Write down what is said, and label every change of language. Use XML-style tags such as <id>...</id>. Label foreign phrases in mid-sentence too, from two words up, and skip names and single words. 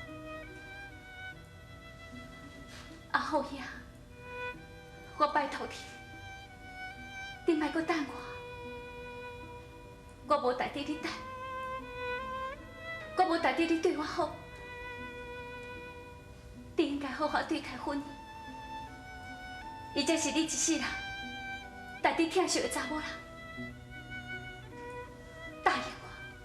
<nan>阿虎兄，我拜托你，你莫搁等我无代替你等，我无代替你对我好。你应该好好对待婚姻，伊才是你一世人代你疼惜的查某人。答应我。</nan>